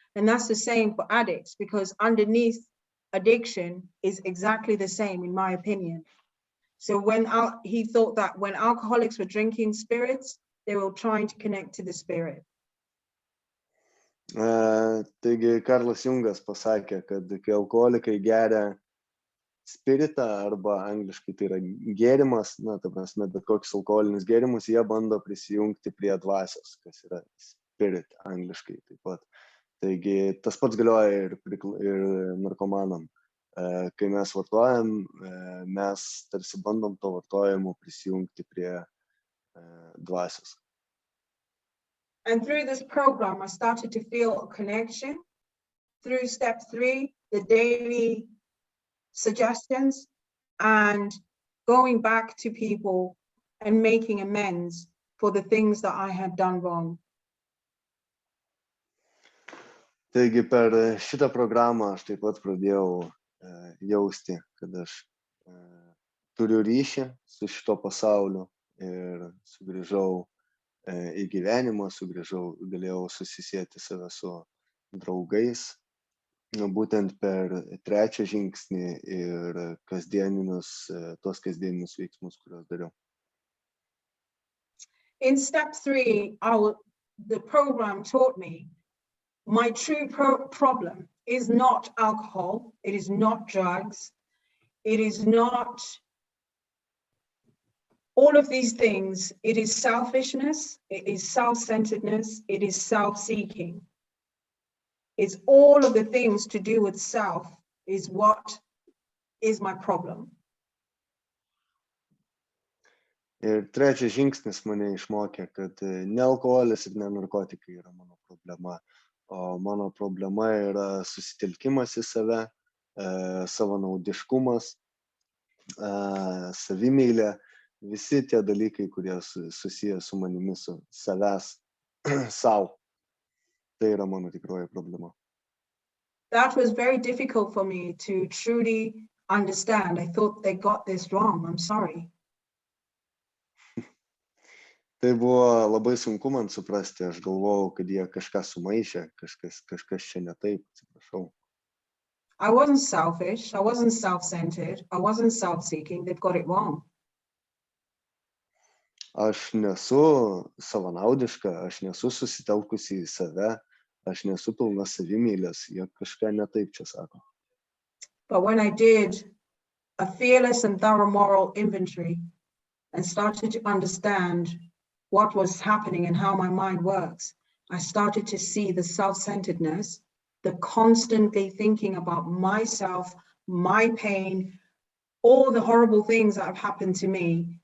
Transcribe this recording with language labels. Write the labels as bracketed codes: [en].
[en] And that's the same for addicts, because underneath addiction is exactly the same, in my opinion. So he thought that when alcoholics were drinking spirits, they were trying to connect to the spirit. [lt] Taigi Karlas Jungas pasakė, kad kai alkoholikai geria spiritą, arba angliškai tai yra gėrimas, ta prasme, bet kokius alkoholinius gėrimus, jie bando prisijungti prie dvasios, kas yra spirit angliškai taip pat. Taigi tas pats galioja ir narkomanam. Kai mes vartojam, mes tarsi bandom to vartojimo prisijungti prie dvasios. [en] And through this program, I started to feel a connection. Through step 3, the daily suggestions and going back to people and making amends for the things that I had done wrong. [lt] Taigi per šitą programą aš taip pat pradėjau jausti, kad aš turiu ryšį su šito pasauliu ir sugrįžau į gyvenimą, galėjau susisieti save su draugais, būtent per 3 žingsnį ir tos kasdieninius veiksmus, kuriuos dariau. [en] In step 3, the program taught me my true problem is not alcohol, it is not drugs, it is not all of these things. It is selfishness, it is self-centeredness, it is self-seeking. It's all of the things to do with self is what is my problem. [lt] Ir 3 žingsnis mane išmokė, kad ne alkoholis ir ne narkotikai yra mano problema, o mano problema yra susitelkimas į save, savanaudiškumas, savimeilė, visi tie dalykai, kurie susiję su manimi, su savęs, sau. Tai yra mano tikroji problema. [en] That was very difficult for me to truly understand. I thought they got this wrong. I'm sorry. [lt] Tai buvo labai sunku man suprasti, aš galvojau, kad jie kažką sumaišė, kažkas čia ne taip, atsiprašau. [en] I wasn't selfish, I wasn't self-centered, I wasn't self-seeking, they've got it wrong. [lt] Aš nesu savanaudiška, aš nesu susitelkusi į save, aš nesu pilna savimylės, jie kažką ne taip čia sako. [en] But when I did a fearless and thorough moral inventory and started to understand what was happening and how my mind works, I started to see the self-centeredness, the constantly thinking about myself, my pain, all the horrible things that have happened to me.